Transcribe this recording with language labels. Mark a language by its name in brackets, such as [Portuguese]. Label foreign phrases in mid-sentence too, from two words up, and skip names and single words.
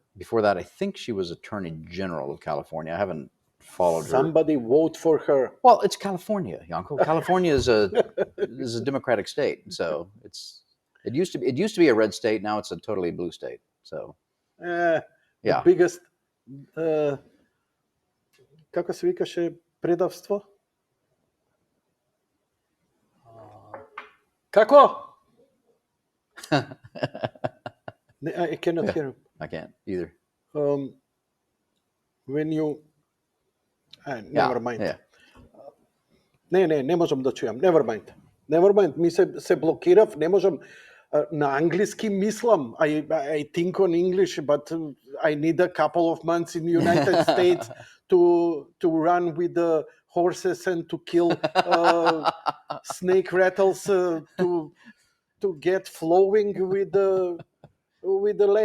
[English] Before that, I think she was attorney general of California. I haven't followed her. Somebody vote for her. Well, it's California, Janko. California is a democratic state, so it used to be a red state. Now it's a totally blue state. So the biggest [Macedonian] како се викаше предавство? Kako? [English] I cannot hear him. I can't either. When you never mind. Yeah. [Macedonian] Не можам да чујам. [English] Never mind. [Macedonian] Ми се блокирав, не можам на англиски мислам. [English] I think on English, but I need a couple of months in the United States to run with the horses and to kill snake rattles to get flowing with the leg.